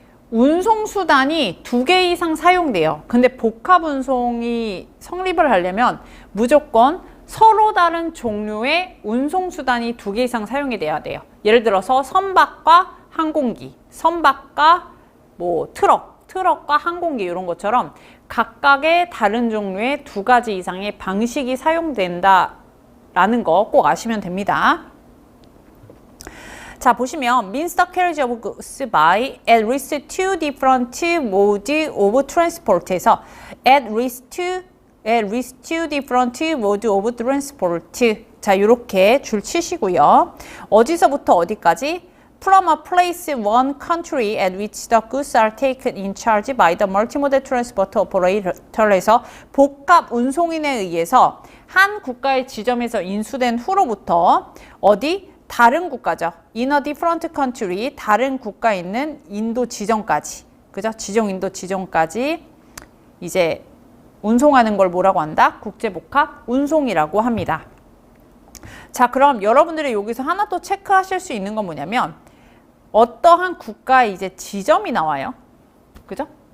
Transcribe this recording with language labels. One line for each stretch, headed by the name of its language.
Korean: 운송 수단이 2개 이상 사용돼요. 근데 복합 운송이 성립을 하려면 무조건 서로 다른 종류의 운송 수단이 2개 이상 사용이 돼야 돼요. 예를 들어서 선박과 항공기, 선박과 뭐 트럭과 항공기 이런 것처럼 각각의 다른 종류의 2가지 이상의 방식이 사용된다라는 거 꼭 아시면 됩니다. 자, 보시면
English: means the carriage of goods by at least 2 different modes of transport에서 at least two different modes of transport.
Korean: 자, 이렇게 줄 치시고요. 어디서부터 어디까지?
English: From a place in one country at which the goods are taken in charge by the multimodal transport operator에서
Korean: 복합 운송인에 의해서 한 국가의 지점에서 인수된 후로부터 어디? 다른 국가죠.
English: In a different country,
Korean: 다른 국가에 있는 인도 지점까지. 그죠? 지정 인도 지점까지 이제 운송하는 걸 뭐라고 한다? 국제복합 운송이라고 합니다. 자, 그럼 여러분들이 여기서 하나 또 체크하실 수 있는 건 뭐냐면 어떠한 국가의 이제 지점이 나와요. 그죠?